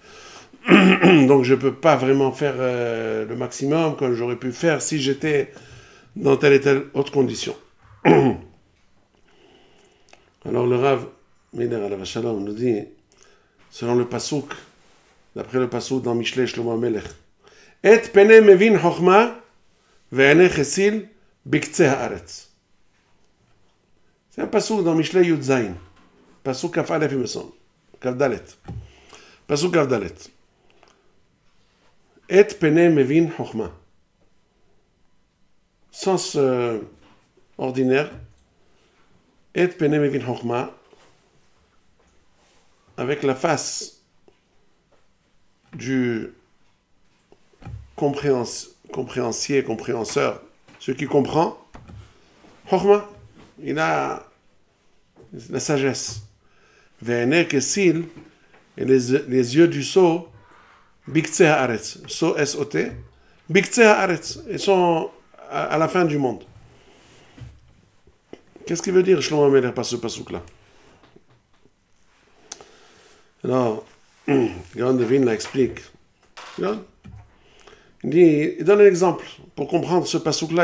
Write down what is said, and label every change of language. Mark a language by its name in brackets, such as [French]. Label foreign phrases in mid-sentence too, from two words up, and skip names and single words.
[French] Donc je peux pas vraiment faire le maximum comme j'aurais pu faire si j'étais dans telle et telle autre condition. Alors le Rav Meir [Hebrew] עליו השלום [French] nous dit, selon le Pasuk, d'après le Pasuk dans Mishlei Shlomo HaMelech, [Hebrew] את פני מבין חכמה ועיני כסיל בקצה הארץ. [French] C'est un Pasuk dans Mishlei Yud Zayin. [Hebrew] פסוק כף אלף, [French] il me semble. [Hebrew] כף דלת. פסוק כף דלת. את פני מבין חכמה. [French] Sens ordinaire. [Hebrew] את פני מבין חכמה. [French] Avec la face du compréhensier, compréhenseur, celui qui comprend, chokhma, il a la sagesse. [Hebrew] ועיני כסיל, [French] et les yeux du sot, [Hebrew] בקצה הארץ, [French] sot S-O-T, [Hebrew] בקצה הארץ, [French] ils sont à la fin du monde. Qu'est-ce qu'il veut dire Shlomo HaMelech par ce pasuk-là? Alors, Gaon de Vilna explique. Il donne un exemple pour comprendre ce pasuk-là.